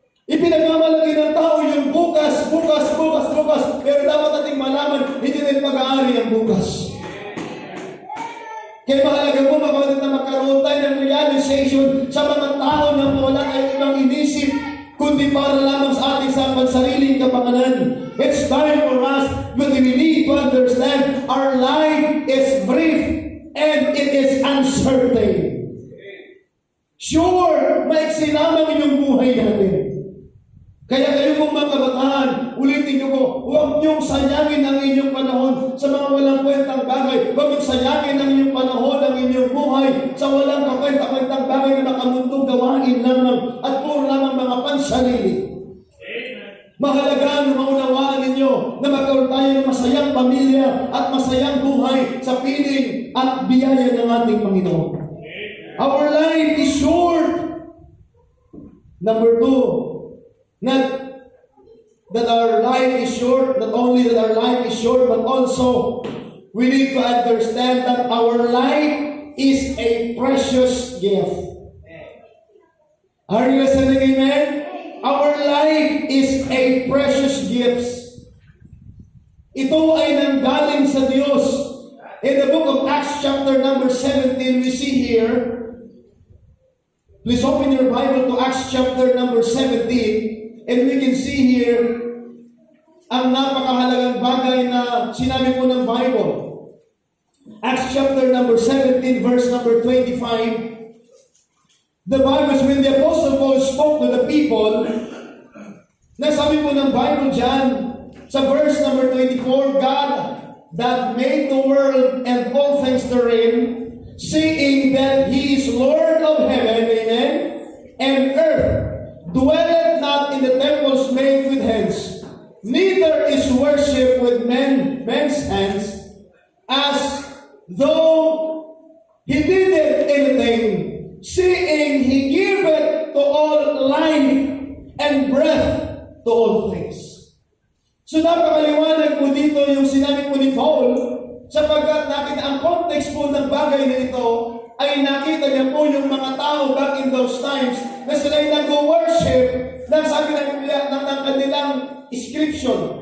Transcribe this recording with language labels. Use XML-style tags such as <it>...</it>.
<tl>Ipinagmamalaki ng tao yung bukas. Pero dapat nating malaman, hindi rin pag-aari ang bukas. Kaya mahalaga po, mga kapatid, na magkaroon tayo ng realization sa mga tao na wala tayong ibang inisip, kundi para lamang sa ating sa pansariling kapakanan.</tl> <en>It's time for us, but we need to understand our life is brief and it is uncertain.</en> <tl>Sure, maiksi lamang yung buhay natin. Kaya kayo pong mga kabataan, ulitin niyo po, huwag niyong sayangin ang inyong panahon sa mga walang kwentang bagay. Huwag niyong sayangin ang inyong panahon, ang inyong buhay sa walang kakwenta-kwentang bagay na makamundong gawain lamang at puro lamang mga pansarili. Mahalaga na maunawaan ninyo na magkaroon tayo ng masayang pamilya at masayang buhay sa piling at biyaya ng ating Panginoon.</tl> <en>Our life is short. Number 2, not that our life is short, not only that our life is short, but also we need to understand that our life is a precious gift. Are you listening, amen? Our life is a precious gift.</en> <tl>Ito ay nanggaling sa Diyos.</tl> <en>In the book of Acts chapter number 17, we see here, please open your Bible to Acts chapter number 17. And we can see here</en> <tl>ang napakahalagang bagay na sinabi po ng Bible.</tl> <en>Acts chapter number 17, verse number 25. The Bible says, when the Apostle Paul spoke to the people,</en> <tl>nasabi po ng Bible dyan,</tl> <en>sa verse number 24, God that made the world and all things therein, seeing that He is Lord of heaven, amen, and earth, dwelleth not in the temples made with hands, neither is worship with men's hands, as though He did anything, seeing He giveth to all life and breath to all things.</en> <tl>So napakaliwanag po dito yung sinabi po ni Paul, sapagkat nakita ang context po ng bagay na ito, ay nakita niya po yung mga tao back in those times na sila'y nag-worship na sabi ng kanilang inscription.</tl>